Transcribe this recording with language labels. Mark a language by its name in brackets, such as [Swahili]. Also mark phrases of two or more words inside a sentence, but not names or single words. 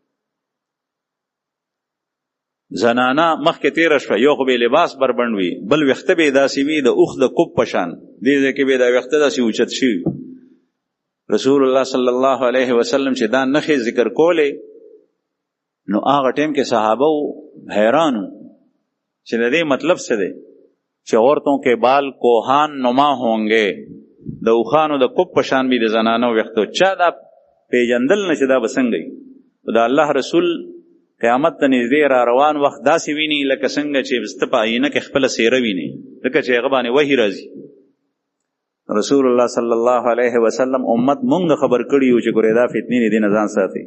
[Pashto] زنانه مخکې تېره شوه یو خو به لباس بربند وي بل ویښته به یې داسې وي د اوښ د کوب په شان دې ځای کې به یې دا ویښته داسې اوچت شوي. رسول الله [Arabic] صلی الله علیه وسلم [Pashto] چې دا نښې ذکر کولې نو هغه ټیم کې صحابه حیران وو چې د دې مطلب څه دی چې [Urdu] عورتوں کے بال کوہان نما ہوں گے [Pashto] د اوښانو د کوب په شان به د زنانو ویښتو چا دا پیژندل نه چې دا به څنګه وي. د الله رسول قیامت ته نږدې را روان وخت داسې ویني لکه څنګه چې سته په آینه کې خپله څیره ویني لکه چې هغه باندې وحي راځي. رسول الله [Arabic] صلی الله علیه وسلم [Pashto] امت مونږ خبر کړي یو چې ګورې دا فتنې دي نه ځان ساتي.